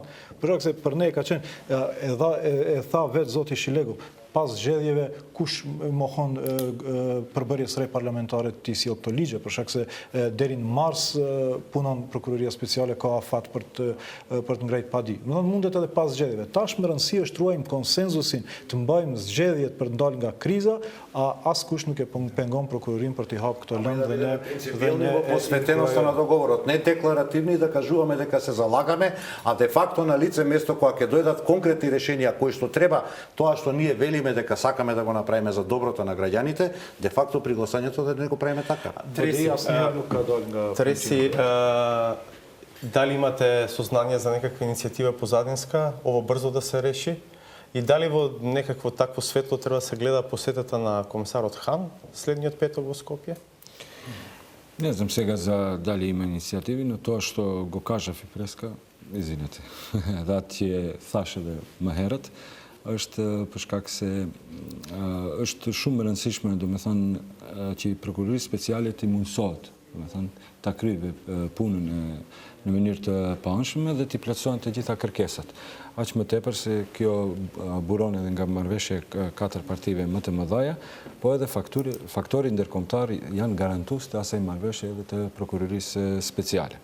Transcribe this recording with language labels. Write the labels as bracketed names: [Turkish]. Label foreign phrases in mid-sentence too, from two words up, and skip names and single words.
[Albanian] Për shkak se për ne ka qenë e tha vetë zoti Shilegu, pas zgjedhjeve kush mohon përbërjes re parlamentare të sjellë këto ligje, për shkak se deri në mars punon Prokuroria Speciale ka afat për të ngrejt padi. Do të mundet edhe pas zgjedhjeve. Tash më rëndësi është ruajmë konsenzusin, të mbajmë zgjedhjet për të dalë nga kriza, a askush nuk e pengon prokurorin për të hapë këto lëndë dhe ne [Macedonian] посветеноста на договорот, не декларативни да кажуваме дека се залагаме, а де факто на лице место кога ќе дојдат конкретни решенија кои што треба, тоа што ние велиме дека сакаме да го направиме за доброто на граѓаните, де факто при гласањето да не го правиме така. Треси, дали имате сознание за некаква иницијатива позадинска, ово брзо да се реши? И дали во некакво такво светло треба да се гледа посетата на комисарот Хан следниот петок во Скопје? Не знам сега за дали има иницијативи, но тоа што го кажав и преска, извинете, да ти [Albanian] thashe dhe më herët, është për shkak se është shumë e rëndësishme, domethënë, që prokurori speciale të mundësohet, domethënë, ta kryejë punën në mënyrë të paanshme dhe të plotësohen të gjitha kërkesat. Aq më tepër se kjo buron edhe nga marrëveshje 4 partive më të mëdha, po edhe faktori ndërkombëtar janë garantues të asaj marrëveshje edhe të prokurorisë speciale.